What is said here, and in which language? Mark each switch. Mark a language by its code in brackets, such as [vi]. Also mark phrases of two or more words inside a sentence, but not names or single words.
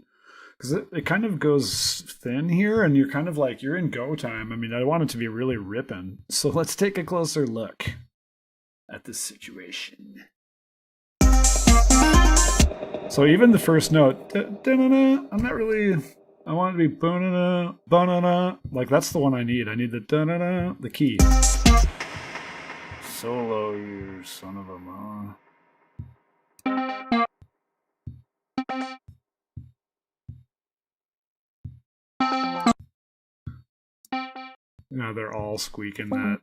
[en] Because it kind of goes thin here, and you're kind of like, you're in go time. I mean, I want it to be really ripping. So let's take a closer look at this situation. So even the first note, I'm not really... I want it to be ba-na-na, ba-na-na. Like, that's the one I need. I need the da-na-na, the key. Solo, you son of a ma. Now they're all squeaking that.